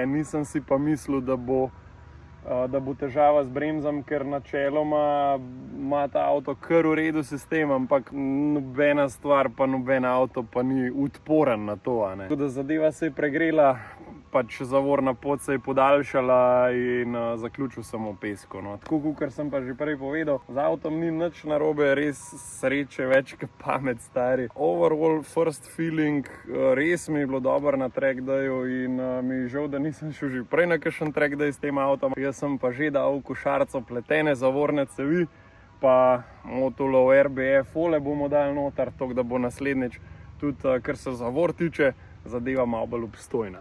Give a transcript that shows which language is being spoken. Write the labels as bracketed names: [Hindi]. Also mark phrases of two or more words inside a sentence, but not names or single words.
[Slovenian] Nisem si pa mislil, da bo težava z bremzam, ker načeloma ima ta avto kar v redu sistem, ampak nobena stvar pa noben avto pa ni odporen na to, a ne. Tako da zadeva se je pregrela, pač zavorna pot se je podaljšala in zaključil sem v pesku, no. Tako kakor sem pa že prej povedal, z avtom ni nič narobe, res sreče več kot pamet, stari. [English] Overall first feeling, [Slovenian] res mi je bilo dobro na [English] track dayu [Slovenian] in mi je žal, da nisem šel že prej na kakšen [English] track day [Slovenian] s tem avtom. Jaz sem pa že dal v košarico pletene zavorne cevi, pa motulo RBF ole bomo dali noter, tako da bo naslednjič tudi, kar se zavor tiče, zadeva malo bolj obstojna.